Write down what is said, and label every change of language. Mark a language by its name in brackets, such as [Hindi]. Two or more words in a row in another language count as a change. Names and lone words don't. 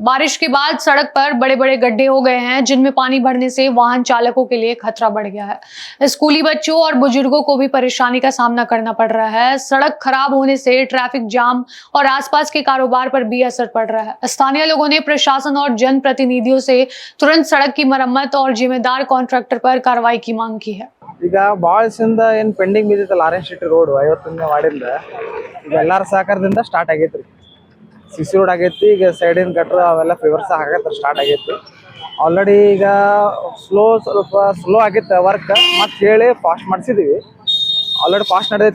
[Hindi] बारिश के बाद सड़क पर बड़े बड़े गड्ढे हो गए हैं, जिनमें पानी भरने से वाहन चालकों के लिए खतरा बढ़ गया है। स्कूली बच्चों और बुजुर्गों को भी परेशानी का सामना करना पड़ रहा है। सड़क खराब होने से [English] traffic jam [Hindi] और आसपास के कारोबार पर भी असर पड़ रहा है। स्थानीय लोगों ने प्रशासन और जनप्रतिनिधियों से तुरंत सड़क की मरम्मत और जिम्मेदार कॉन्ट्रैक्टर पर कार्रवाई की मांग की है। [Kannada] ಈಗ ಭಾಳ ದಿವಸದಿಂದ ಏನು ಪೆಂಡಿಂಗ್ ಬಿದ್ದಿತ್ತಲ್ಲ ಆರೆಂಜ್ ಸಿಟಿ ರೋಡ್ 50ನೇ ವಾರ್ಡಿಂದ ಈಗ ಎಲ್ಲರ ಸಹಕಾರದಿಂದ ಸ್ಟಾರ್ಟ್ ಆಗೈತ್ರಿ. [English] CC road [Kannada] ಆಗೈತಿ. ಈಗ ಸೈಡಿನ ಗಟ್ರ ಅವೆಲ್ಲ ಫೇವರ್ಸ್ ಹಾಕತ್ರ ಸ್ಟಾರ್ಟ್ ಆಗೈತಿ. ಆಲ್ರೆಡಿ ಈಗ ಸ್ವಲ್ಪ ಸ್ಲೋ ಆಗಿತ್ತು ವರ್ಕ್. ಮತ್ತೆ ಹೇಳಿ ಫಾಸ್ಟ್ ಮಾಡಿಸಿದ್ದೀವಿ. [English] already fast [Kannada] ನಡೆದೈತಿ.